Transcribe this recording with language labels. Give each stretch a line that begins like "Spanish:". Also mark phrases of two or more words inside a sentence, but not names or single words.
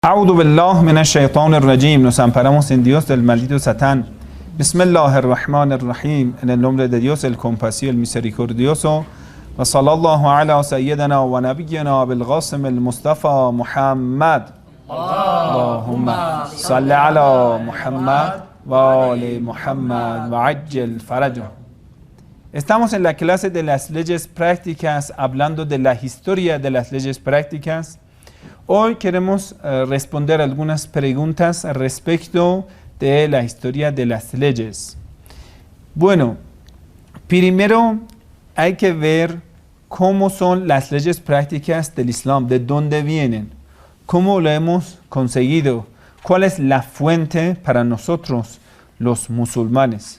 Arabic: أعوذ بالله من الشيطان الرجيم.
Spanish: Nos amparamos en Dios del maldito Satán. Bismillahirrahmanirrahim. En el nombre de Dios, el compasivo, el misericordioso.
Arabic: وصلى الله على سيدنا ونبينا بالقاسم المصطفى محمد. اللهم صل على محمد وآل محمد وعجل فرجه.
Spanish: Estamos en la clase de las leyes prácticas, hablando de la historia de las leyes prácticas. Hoy queremos responder algunas preguntas respecto de la historia de las leyes. Bueno, primero hay que ver cómo son las leyes prácticas del Islam, de dónde vienen, cómo lo hemos conseguido, cuál es la fuente para nosotros, los musulmanes.